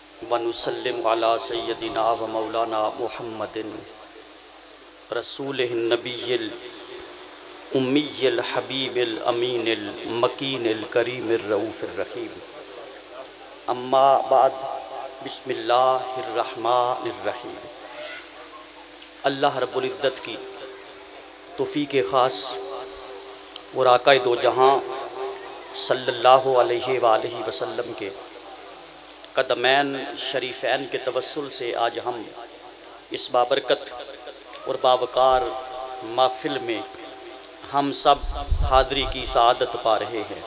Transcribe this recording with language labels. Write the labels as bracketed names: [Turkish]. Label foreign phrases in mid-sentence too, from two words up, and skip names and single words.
[Arabic] ونسلم على سيدنا ومولانا محمد رسول النبي الأمي الحبيب الأمين المكين الكريم الرؤوف الرحيم. أما بعد، بسم الله الرحمن الرحيم. الله رب العزة [Urdu] کی توفیق خاص اور آقائے دو جہاں [Arabic] صلى الله عليه وسلم [Urdu] کے قدمین شریفین کے توسل سے آج ہم اس بابرکت اور باوقار محفل میں ہم سب حاضری کی سعادت پا رہے ہیں.